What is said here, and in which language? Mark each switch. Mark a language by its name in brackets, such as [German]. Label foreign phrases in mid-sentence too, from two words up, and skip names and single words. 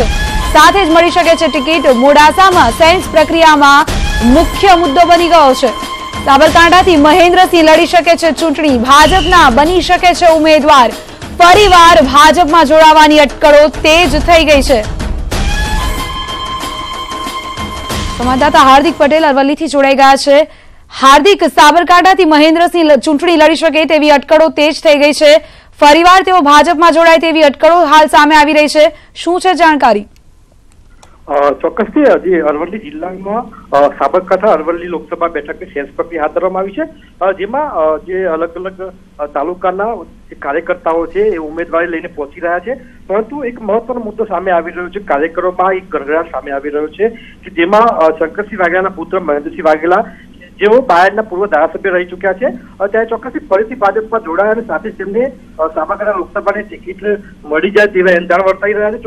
[Gujarati] સાથે જ મળી શકે છે ટિકિટ। મોડાસામાં સાયન્સ પ્રક્રિયામાં મુખ્ય મુદ્દો બની ગયો છે। સાબરકાંઠાથી મહેન્દ્રસિંહ લડી શકે છે ચૂંટણી। ભાજપના બની શકે છે ઉમેદવાર। ફરીવાર ભાજપમાં જોડાવાની અટકળો તેજ થઈ ગઈ છે। સંવાદદાતા હાર્દિક પટેલ અરવલ્લી થી જોડાઈ ગયા છે। हार्दिक, સાબરકાંઠા મહેન્દ્રસિંહ ચૂંટણી લડી શકે તેવી અટકળો તેજ થઈ ગઈ છે। ફરીવાર તેઓ ભાજપમાં જોડાય તેવી અટકળો હાલ સામે આવી રહી છે। શું છે જાણકારી? ચોક્કસથી હજી અરવલ્લી જિલ્લામાં સાબરકાંઠા અરવલ્લી લોકસભા બેઠકની સેન્સ પ્રક્રિયા હાથ ધરવામાં આવી છે। જેમાં જે અલગ અલગ તાલુકાના જે કાર્યકર્તાઓ છે એ ઉમેદવારી લઈને પહોંચી રહ્યા છે। પરંતુ એક મહત્વનો મુદ્દો સામે આવી રહ્યો છે। કાર્યકરોમાં એક ગણગણાટ સામે આવી રહ્યો છે કે જેમાં શંકરસિંહ વાઘેલાના પુત્ર મહેન્દ્રસિંહ વાઘેલા જેઓ બાયડના પૂર્વ ધારાસભ્ય રહી ચૂક્યા છે, ત્યારે ચોક્કસથી ફરીથી ભાજપમાં જોડાયા અને સાથે તેમને સાબરકાંઠા લોકસભાની ટિકિટ મળી જાય તેવા એંધાણ વર્તાઈ રહ્યા છે।